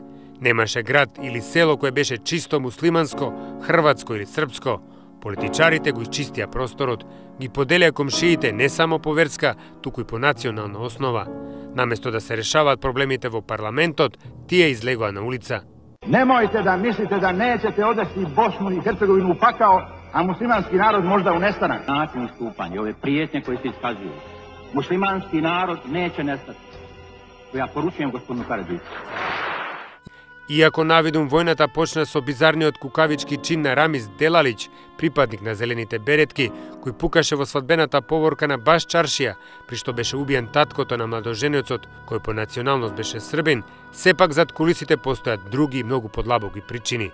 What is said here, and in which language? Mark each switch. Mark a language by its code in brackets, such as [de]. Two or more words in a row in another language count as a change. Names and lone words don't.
[mk] Немаше град или село кое беше чисто муслиманско, хрватско или српско. Политичарите го исчистија просторот, ги поделија комшиите не само по верска, туку и по национална основа. Наместо да се решаваат проблемите во парламентот, тие излегоа на улица. [bs] Немојте да мислите да неćete odvesti Bosnu i Hercegovinu u pakao, a muslimanski narod možda u nestanak. Način istupanja, ove prijetnje koje se iskazuju, muslimanski narod neće nestati. Ja poručujem gospodinu Karadžiću. [mk] Иако навидум војната почна со бизарниот кукавички чин на Рамиз Делалиќ, припадник на зелените беретки, кој пукаше во свадбената поворка на Баш Чаршија, при што беше убиен таткото на младоженецот, кој по националност беше србин, сепак зад кулисите постојат други многу подлабоки причини.